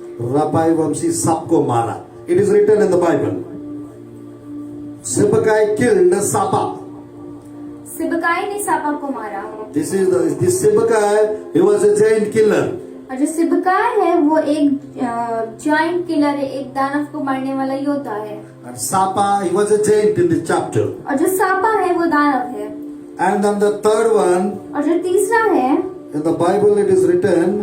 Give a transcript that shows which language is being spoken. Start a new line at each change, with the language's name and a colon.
Hindi: Rapai Vamsi सबको मारा.
English: It is written in the Bible. Shibbakai killed Sapa.
Hindi: सिबकाई ने सापा को मारा।
English: This Shibbakai, he was a giant killer.
Hindi: और जो सिबकाई है वो एक जाइंट किलर है, एक दानव को मारने वाला योद्धा है।
English: And Sapa, he was a giant in this chapter.
Hindi: और जो सापा है वो दानव है।
English: And then the third one,
Hindi: और जो तीसरा है
English: in the Bible it is written,